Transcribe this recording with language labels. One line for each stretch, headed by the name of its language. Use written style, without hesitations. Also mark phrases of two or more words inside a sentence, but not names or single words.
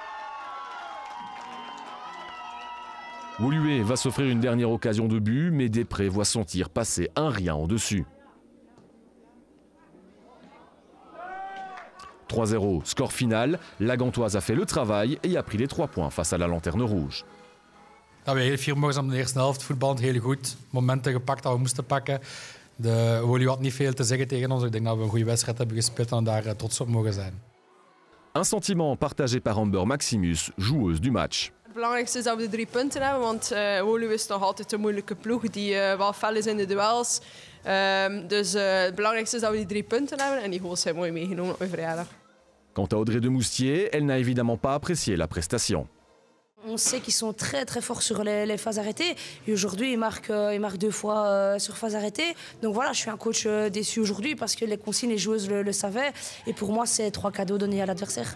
French: Woluwe va s'offrir une dernière occasion de but, mais Després voit son tir passer un rien au-dessus. 3-0, score final. La Gantoise a fait le travail et a pris les 3 points face à la Lanterne Rouge.
Dutch: Ja, we hebben heel vermogens in de eerste helft voetballend heel goed. Momenten gepakt dat we moesten pakken. De Woluwe had niet veel te zeggen tegen ons. Ik denk dat we een goede wedstrijd hebben gespeeld en daar trots op mogen zijn.
French: Un sentiment partagé par Amber Maximus, joueuse du match.
Dutch: Het belangrijkste is dat we de 3 punten hebben, want Woluwe is nog altijd een moeilijke ploeg die wel fel is in de duels. Dus het belangrijkste is dat we die 3 punten hebben en die goals zijn mooi meegenomen op mijn verjaardag.
French: Quant à Audrey de Moustier, elle n'a évidemment pas apprécié la prestation. On sait qu'ils sont très forts sur les phases arrêtées. Et aujourd'hui, ils marquent 2 fois sur phase arrêtée. Donc voilà, je suis un coach déçu aujourd'hui parce que les consignes, les joueuses le savaient. Et pour moi, c'est 3 cadeaux donnés à l'adversaire.